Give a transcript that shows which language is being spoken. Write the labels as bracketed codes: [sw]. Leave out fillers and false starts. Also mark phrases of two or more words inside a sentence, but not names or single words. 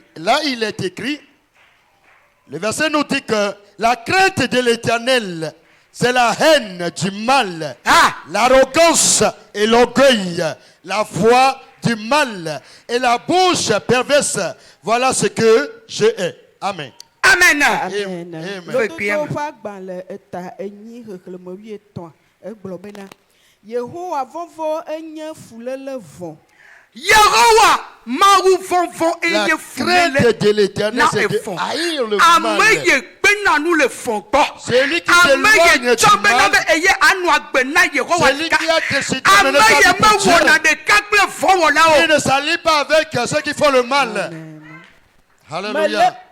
[fr] Là, il est écrit, le verset nous dit que la crainte de l'Éternel, C'est la haine du mal, l'arrogance et l'orgueil, la voix du mal et la bouche perverse. Voilà ce que je hais. Amen. [ee] Amen. Yehowa mawu vonvon [fr] la [ee] eye [fr] crainte de l'Éternel, c'est de haïr le mal. Celui qui s'éloigne du mal, celui qui a décidé de ne pas Dieu, il ne s'allie pas avec ceux qui font le mal. Alléluia.